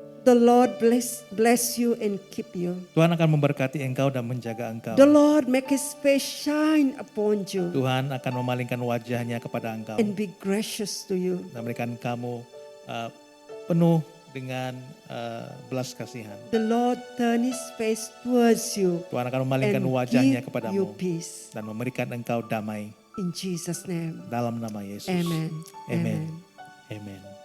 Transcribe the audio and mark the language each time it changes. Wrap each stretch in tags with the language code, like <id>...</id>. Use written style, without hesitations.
<en>The Lord bless you and keep you.</en> <id>Tuhan akan memberkati engkau dan menjaga engkau.</id> <en>The Lord make His face shine upon you</en> <id>Tuhan akan memalingkan wajahnya kepada engkau</id> <en>and be gracious to you.</en> <id>dan memberikan kamu penuh dengan belas kasihan.</id> <en>The Lord turn His face towards you</en> <id>Tuhan akan</id> <en>and</en> <id>memalingkan wajahnya</id> <en>give you</en> <id>kepadamu</id> <en>peace.</en> <id>dan memberikan engkau damai</id> <en>In Jesus' name.</en> <id>dalam nama Yesus.</id> <en>Amen. Amen. Amen.</en>